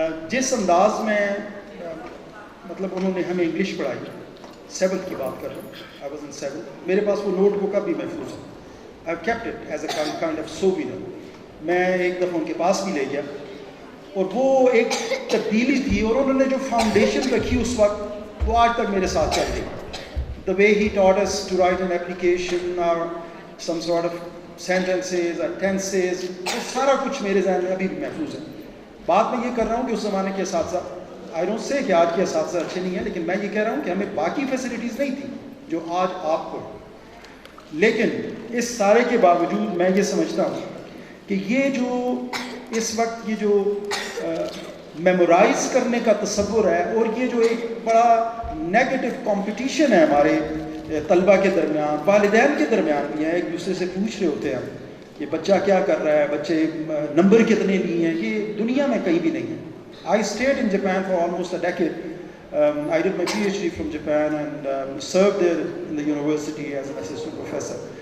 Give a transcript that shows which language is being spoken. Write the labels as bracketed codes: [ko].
[ur] جس انداز میں مطلب انہوں نے ہمیں انگلش پڑھائی, 7th کی بات کر رہا ہوں, [en] I was in 7th, [ur] میرے پاس وہ نوٹ بک اب بھی محفوظ ہے. [en] I have kept it as a kind of souvenir. [ur] میں ایک دفعہ ان کے پاس بھی لے گیا, اور وہ ایک تبدیلی تھی, اور انہوں نے جو فاؤنڈیشن رکھی اس وقت, وہ آج تک میرے ساتھ چل رہی. [en] The way he taught us to write an application or some sort of sentences or tenses, [ur] وہ سارا کچھ میرے ذہن میں ابھی بھی محفوظ ہے. بات میں یہ کر رہا ہوں کہ اس زمانے کے اساتذہ, [en] I don't say [ur] کہ آج کے اساتذہ اچھے نہیں ہیں, لیکن میں یہ کہہ رہا ہوں کہ ہمیں باقی فیسلٹیز نہیں تھیں جو آج آپ کو. لیکن اس سارے کے باوجود میں یہ سمجھتا ہوں کہ یہ جو اس وقت یہ جو میمورائز کرنے کا تصور ہے, اور یہ جو ایک بڑا نیگیٹو کمپٹیشن ہے ہمارے طلبہ کے درمیان, والدین کے درمیان بھی ہے, ایک دوسرے سے پوچھ رہے ہوتے ہیں کہ بچہ کیا کر رہا ہے, بچے نمبر کتنے لیے ہیں, یہ دنیا میں کہیں بھی نہیں ہے. [en] I stayed in Japan for almost a decade. I did my PhD from Japan and served there in the university as an assistant professor.